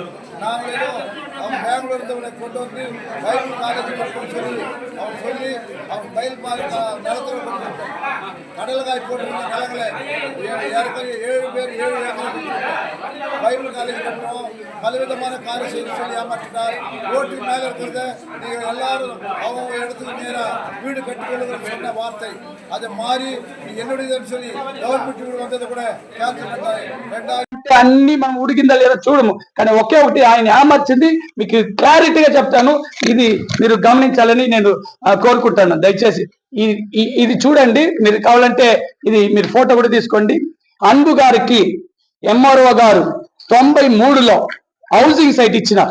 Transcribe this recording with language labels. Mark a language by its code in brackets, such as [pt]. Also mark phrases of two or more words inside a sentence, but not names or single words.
[ta] நாங்களே அவன் பெங்களூர் இருந்தவனை கொண்டு வந்து [en] Bible college [ta] கட்டணும்னு சொல்லி அவன் சொல்லி அவன் பயில் நிலத்தில் கடலக்காய் போட்டிருந்த நிலங்களை ஏற்கனவே 7 பேர் 7 [en] acre Bible college [ta] கட்டணும் பலவிதமான காரியம் செய்து சொல்லி ஏமாற்றிட்டார். ரோட்டின் மேலே இருக்கிறத நீங்கள் எல்லாரும் அவங்க இடத்துக்கு நேராக வீடு கட்டிக்கொள்ளுங்கள் சொன்ன வார்த்தை அதை மாறி என்னுடையதுன்னு சொல்லி கவர்மெண்ட் வீடு வந்ததை கூட கேன்சல் பண்ணாங்க. [te] అన్ని మనం ఉడికిందా లేదా చూడము, కానీ ఒకే ఒకటి ఆయన ఏమర్చింది మీకు క్లారిటీగా చెప్తాను. ఇది మీరు గమనించాలని నేను కోరుకుంటాను. దయచేసి ఇది చూడండి. మీరు కావాలంటే ఇది మీరు ఫోటో కూడా తీసుకోండి. అన్బు గారికి ఎంఆర్ఓ గారు 93లో [en] housing site [te] ఇచ్చినారు.